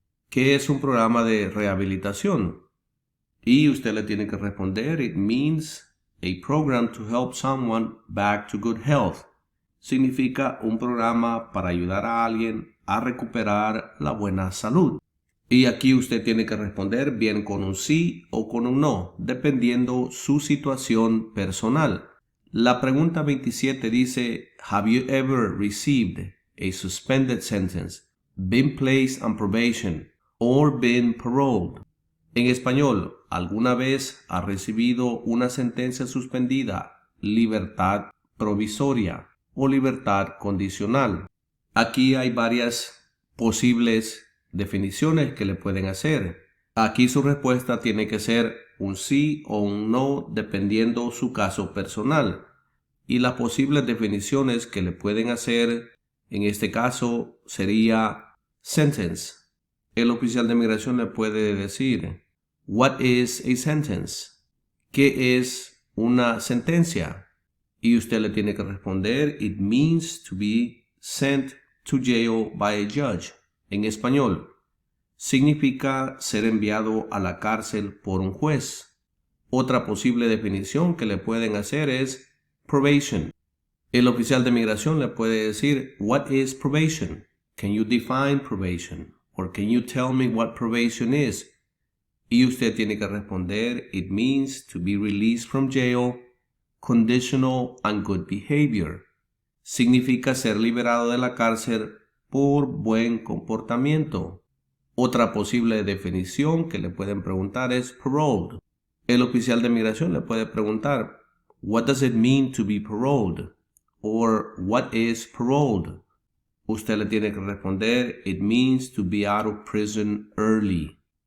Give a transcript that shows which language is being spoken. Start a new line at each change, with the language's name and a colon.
Spanish: ¿Qué es un programa de rehabilitación? Y usted le tiene que responder,
English: it means a program to help someone back to good health.
Spanish: Significa un programa para ayudar a alguien a recuperar la buena salud. Y aquí usted tiene que responder bien con un sí o con un no, dependiendo su situación personal. La pregunta 27 dice,
English: have you ever received a suspended sentence, been placed on probation, or been paroled?
Spanish: En español, ¿alguna vez ha recibido una sentencia suspendida, libertad provisoria o libertad condicional? Aquí hay varias posibles definiciones que le pueden hacer. Aquí su respuesta tiene que ser un sí o un no dependiendo su caso personal. Y las posibles definiciones que le pueden hacer en este caso sería sentence. El oficial de migración le puede decir,
English: what is a sentence?
Spanish: ¿Qué es una sentencia? Y usted le tiene que responder,
English: it means to be sent to jail by a judge.
Spanish: En español, significa ser enviado a la cárcel por un juez. Otra posible definición que le pueden hacer es probation. El oficial de migración le puede decir,
English: what is probation? Can you define probation? Or can you tell me what probation is?
Spanish: Y usted tiene que responder,
English: it means to be released from jail, conditional and good behavior.
Spanish: Significa ser liberado de la cárcel por buen comportamiento. Otra posible definición que le pueden preguntar es paroled. El oficial de migración le puede preguntar,
English: what does it mean to be paroled? Or what is paroled?
Spanish: Usted le tiene que responder,
English: it means to be out of prison early.